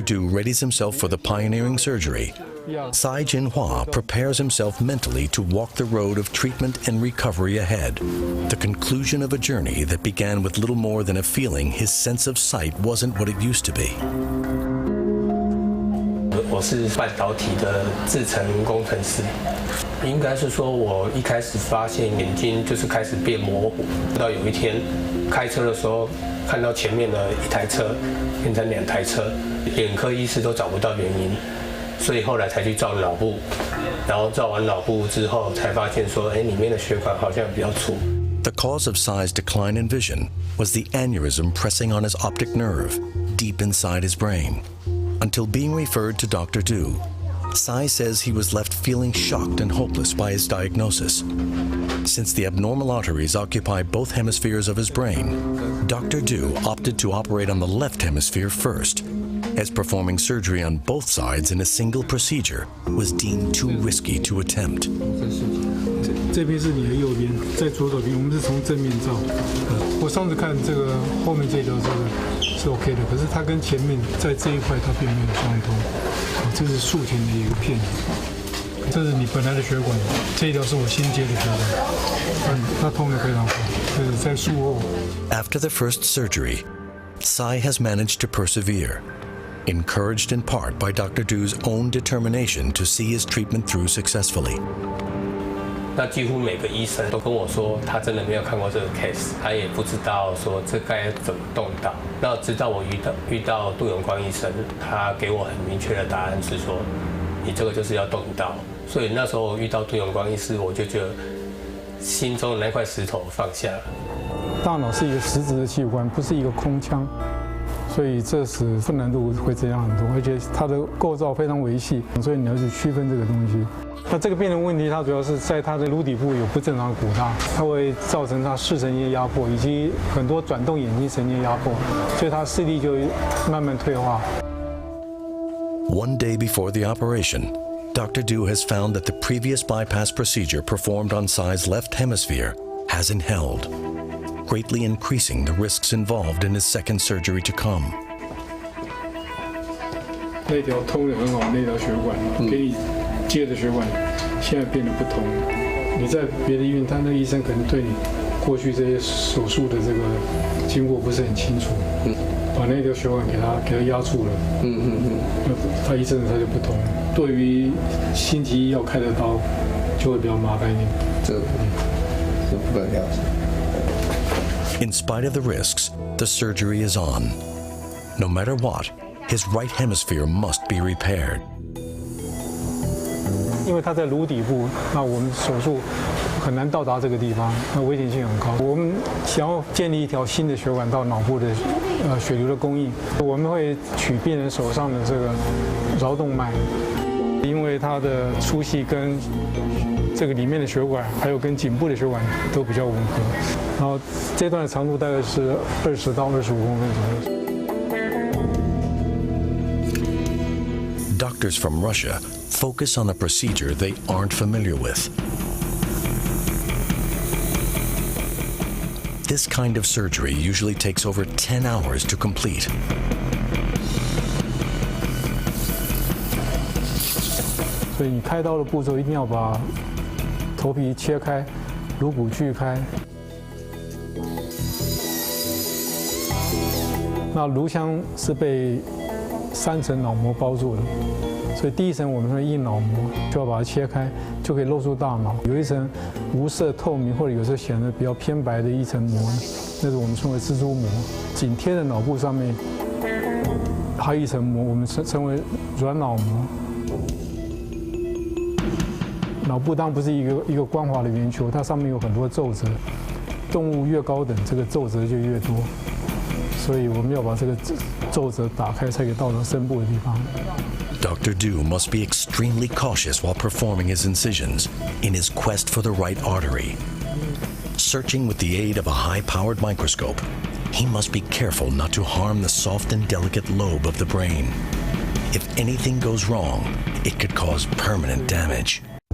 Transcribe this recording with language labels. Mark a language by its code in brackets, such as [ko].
[en] Du readies himself for the pioneering surgery, Tsai Jinhua prepares himself mentally to walk the road of treatment and recovery ahead, the conclusion of a journey that began with little more than a feeling his sense of sight wasn't what it used to be. [zh] 我是半导体的制程工程师，应该是说我一开始发现眼睛就是开始变模糊，到有一天开车的时候看到前面的一台车变成2台车，眼科医师都找不到原因。所以后来才去照脑部，然后照完脑部之后，才发现说，里面的血管好像比较粗。 [en] The cause of Tsai's decline in vision was the aneurysm pressing on his optic nerve, deep inside his brain. Until being referred to Dr. Du, Tsai says he was left feeling shocked and hopeless by his diagnosis. Since the abnormal arteries occupy both hemispheres of his brain, Dr. Du opted to operate on the left hemisphere first, as performing surgery on both sides in a single procedure was deemed too risky to attempt. [zh] 这边是你的右边，在左手边，我们是从正面照。我上次看这个后面这条是 OK 的，可是它跟前面在这一块它并没有相通。这是术前的一个片子，这是你本来的血管，这一条是我新接的血管，它通得非常好，这是在术后。 [en] After the first surgery, Tsai has managed to persevere, encouraged in part by Dr. Du's own determination to see his treatment through successfully. [zh] 那几乎每个医生都跟我说，他真的没有看过这个 case， 他也不知道说这该怎么动刀。那直到我遇到杜永光医生，他给我很明确的答案是说，你这个就是要动刀。所以那时候遇到杜永光医师，我就觉得心中的那块石头放下了。大脑是一个实质的器官，不是一个空腔。所以这使困难度会增加很多，而且它的构造非常维细，所以你要去区分这个东西。那这个病人问题，它主要是在它的颅底部有不正常的骨大，它会造成它视神经压迫，以及很多转动眼睛神经压迫，所以它视力就慢慢退化。 [en] One day before the operation, Dr. Du has found that the previous bypass procedure performed on Tsai's left hemisphere hasn't held, greatly increasing the risks involved in his second surgery to come. [zh] 那条通得很好，那条血管给你接的血管，现在变得不通。你在别的医院，他那个医生可能对你过去这些手术的这个经过不是很清楚，把那条血管给它压住了，他一阵子他就不通。对于星期一要开的刀，就会比较麻烦一点。这不得了。 [en] In spite of the risks, the surgery is on. No matter what, his right hemisphere must be repaired. [zh] 因为它在颅底部，那我们手术很难到达这个地方，那危险性很高。我们想要建立一条新的血管到脑部的血流的供应，我们会取病人手上的这个桡动脉，因为它的粗细跟这个里面的血管，还有跟颈部的血管都比较吻合。然后这段的长度大概是20到25公分左右。 [en] doctors from Russia focus on a procedure they aren't familiar with. This kind of surgery usually takes over 10 hours to complete. [zh] So 你开刀的步骤一定要把头皮切开，颅骨锯开。那颅腔是被3层脑膜包住的，所以第一层我们说硬脑膜就要把它切开，就可以露出大脑。有一层无色透明或者有时候显得比较偏白的一层膜，那是我们称为蜘蛛膜。紧贴的脑部上面还有一层膜，我们称为软脑膜。脑部当然不是一个光滑的圆球，它上面有很多皱褶。动物越高等，这个皱褶就越多，所以我们要把这个皱褶打开，才可以到达深部的地方。 [en] Dr. Du must be extremely cautious while performing his incisions in his quest for the right artery. Searching with the aid of a high-powered microscope, he must be careful not to harm the soft and delicate lobe of the brain. If anything goes wrong, it could cause permanent damage.